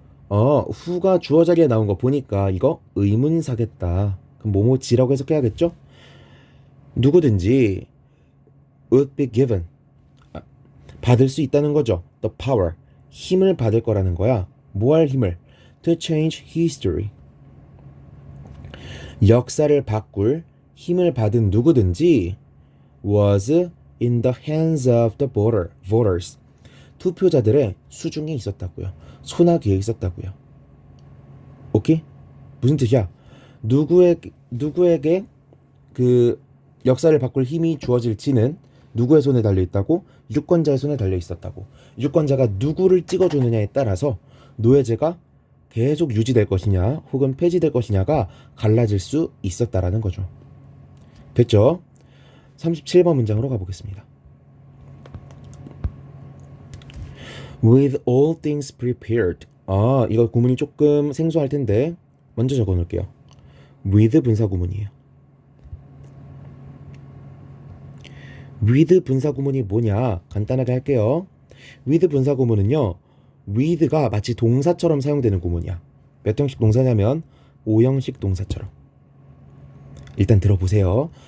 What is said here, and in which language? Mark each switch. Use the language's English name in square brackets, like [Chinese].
[Korean] who가 주어 자리에 나온 거 보니까 이거 의문사겠다. 그럼 뭐뭐지라고 해석해야겠죠? 누구든지 [English] would be given [Korean] 받을 수 있다는 거죠. [English] The power [Korean] 힘을 받을 거라는 거야. 뭐 할 힘을? [English] To change history [Korean] 역사를 바꿀 힘을 받은 누구든지 [English] was in the hands of the voters [Korean] 투표자들의 수중에 있었다고요. 손아귀에 있었다고요. 오케이? 무슨 뜻이야? 누구에게 그 역사를 바꿀 힘이 주어질지는 누구의 손에 달려 있다고? 유권자의 손에 달려 있었다고. 유권자가 누구를 찍어주느냐에 따라서 노예제가 계속 유지될 것이냐 혹은 폐지될 것이냐가 갈라질 수 있었다라는 거죠. 됐죠? 37번 문장으로 가보겠습니다. [English] With all things prepared. [Korean] 이거 구문이 조금 생소할 텐데 먼저 적어 놓을게요. with 분사 구문이에요. with 분사 구문이 뭐냐? 간단하게 할게요. with 분사 구문은요. with가 마치 동사처럼 사용되는 구문이야. 몇 형식 동사냐면 5형식 동사처럼. 일단 들어보세요.